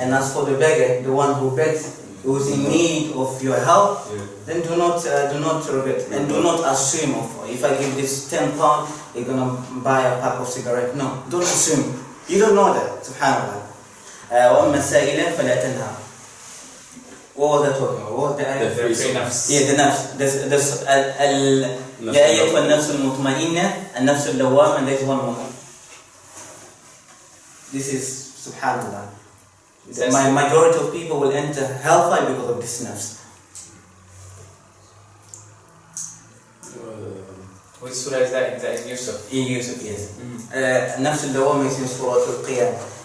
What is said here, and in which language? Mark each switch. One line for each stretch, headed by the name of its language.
English: And as for the beggar, the one who begs, who is in need of your help, then do not regret and do not assume if I give this £10, you're gonna buy a pack of cigarettes. No, don't assume. You don't know that. Subhanallah.
Arabic: وَأَمَّا السَّائِلَ فَلَا تَنْهَرْ.
English: What was that talking about? What was the ayah? The free nafs. Yeah, the nafs.
Arabic: يا أيتها النفس المطمئنة النفس اللوامة,
English: and there is one more. This is subhanallah. My majority of people will enter hellfire because of this nafs. Which surah is that? Is that in Yusuf? In Yusuf, yes. Nafs al-Lawwama is in Surah Al Fajr.